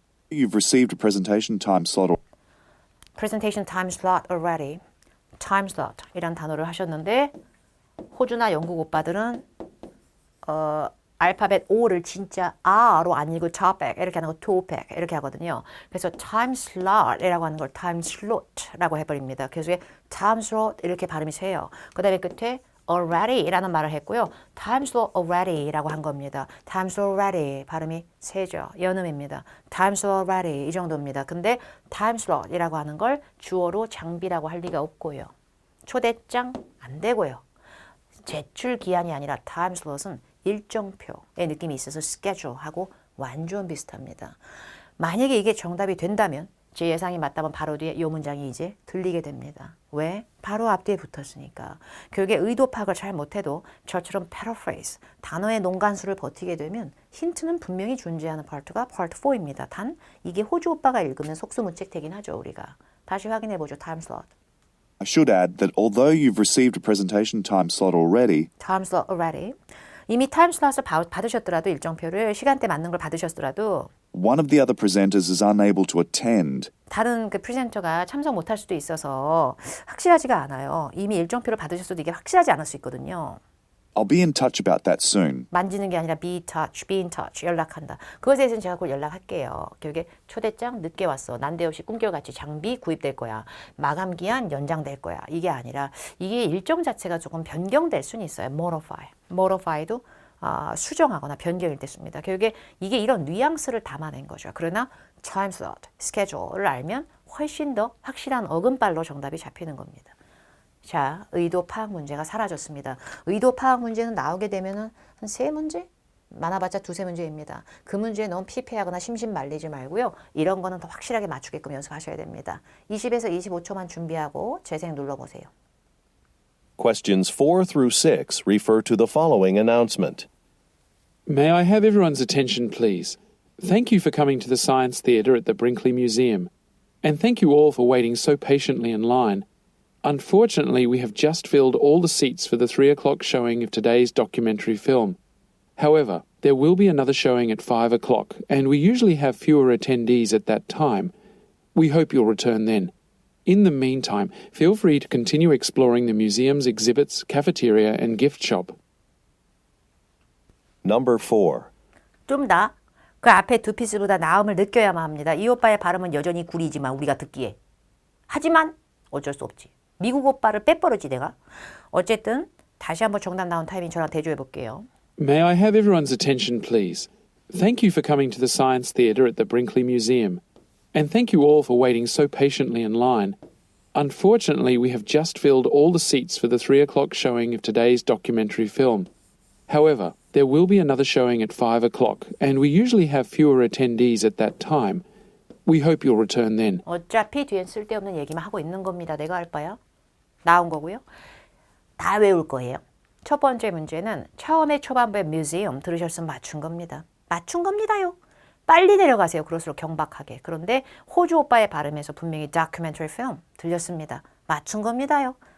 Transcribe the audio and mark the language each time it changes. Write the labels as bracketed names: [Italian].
[English] you've received a presentation time slot Presentation time slot already. time slot [Korean] 이란 단어를 하셨는데 호주나 영국 오빠들은 알파벳 O를 진짜 R로 안 읽고 topic 이렇게 하는 거 topic 이렇게 하거든요. 그래서 time slot이라고 하는 걸 time slot라고 해버립니다. 그래서 time slot 이렇게 발음이 세요. 그 다음에 끝에 already라는 말을 했고요. [English] time slot already [Korean] 라고 한 겁니다. [English] time slot already [Korean] 발음이 세죠. 연음입니다. [English] time slot already [Korean] 이 정도입니다. 근데 time slot이라고 하는 걸 주어로 장비라고 할 리가 없고요. 초대장 안 되고요. 제출 기한이 아니라 time slot은 일정표의 느낌이 있어서 schedule하고 완전 비슷합니다. 만약에 이게 정답이 된다면 제 예상이 맞다면 바로 뒤에 이 문장이 이제 들리게 됩니다. 왜? 바로 앞뒤에 붙었으니까. 교육의 의도 파악을 잘 못해도 저처럼 paraphrase, 단어의 농간수를 버티게 되면 힌트는 분명히 존재하는 파트가 파트 4입니다. 단 이게 호주 오빠가 읽으면 속수무책 되긴 하죠. 우리가. 다시 확인해보죠. time slot. [English] I should add that although you've received a presentation time slot already, time slot already. [Korean] 이미 타임 슬롯을 받으셨더라도 일정표를 시간대 맞는 걸 받으셨더라도 [English] one of the other presenters is unable to attend. [Korean] 다른 그 프레젠터가 참석 못할 수도 있어서 확실하지가 않아요. 이미 일정표를 받으셨어도 이게 확실하지 않을 수 있거든요. [English] I'll be in touch about that soon. [Korean] 만지는 게 아니라 be in touch, 연락한다. 그것에 대해서는 제가 곧 연락할게요. 교육에 초대장 늦게 왔어. 난데없이 꿈결같이 장비 구입될 거야. 마감 기한 연장될 거야. 이게 아니라 이게 일정 자체가 조금 변경될 수는 있어요. modify도 수정하거나 변경일 때 씁니다. 교육에 이게 이런 뉘앙스를 담아낸 거죠. 그러나 time slot, schedule을 알면 훨씬 더 확실한 어근발로 정답이 잡히는 겁니다. 자, 의도 파악 문제가 사라졌습니다. 의도 파악 문제는 나오게 되면은 한 3문제? 많아봤자 2-3문제입니다. 그 문제에 너무 피폐하거나 심심 말리지 말고요. 이런 거는 더 확실하게 맞추게끔 연습하셔야 됩니다. 20에서 25초만 준비하고 재생 눌러보세요. [English] Questions 4 through 6 refer to the following announcement. May I have everyone's attention, please? Thank you for coming to the Science Theatre at the Brinkley Museum. And thank you all for waiting so patiently in line. Unfortunately, we have just filled all the seats for the 3 o'clock showing of today's documentary film. However, there will be another showing at 5 o'clock, and we usually have fewer attendees at that time. We hope you'll return then. In the meantime, feel free to continue exploring the museum's exhibits, cafeteria, and gift shop. Number 4. [Korean] 좀 더 그 앞에 두 피스보다 나음을 느껴야만 합니다. 이 오빠의 발음은 여전히 구리지만 우리가 듣기에. 하지만 어쩔 수 없지. 미국 오빠를 빼버렸지 내가. 어쨌든 다시 한번 정답 나온 타이밍 저랑 대조해 볼게요. [English] May I have everyone's attention, please? Thank you for coming to the Science Theatre at the Brinkley Museum. And thank you all for waiting so patiently in line. Unfortunately, we have just filled all the seats for the 3 o'clock showing of today's documentary film. However, there will be another showing at 5 o'clock, and we usually have fewer attendees at that time. We hope you'll return then. [Korean] 어차피 뒤엔 쓸데없는 얘기만 하고 있는 겁니다. 내가 할 바야. 나온 거고요. 다 외울 거예요. 첫 번째 문제는 처음에 초반부에 museum 들으셨으면 맞춘 겁니다. 맞춘 겁니다요. 빨리 내려가세요. 그럴수록 경박하게. 그런데 호주 오빠의 발음에서 분명히 documentary film 들렸습니다. 맞춘 겁니다요.